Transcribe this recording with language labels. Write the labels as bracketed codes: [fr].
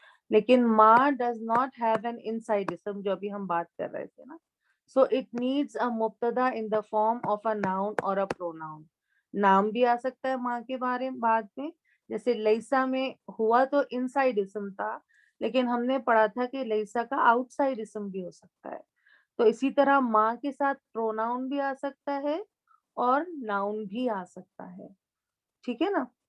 [ur] لیکن ما [en] does not have an inside [ur] اسم, جو ابھی ہم بات کر رہے تھے نا. [en] So it needs a مبتدا in the form of a noun or a pronoun. [ur] نام بھی آ سکتا ہے ماں کے بارے میں بعد میں, جیسے لیسا میں ہوا تو ان سائڈ اسم تھا, لیکن ہم نے پڑھا تھا کہ لیسا کا آؤٹ سائڈ اسم بھی ہو سکتا ہے. تو اسی طرح ماں کے ساتھ پروناؤن بھی آ سکتا ہے اور ناؤن بھی آ سکتا ہے. ٹھیک ہے نا.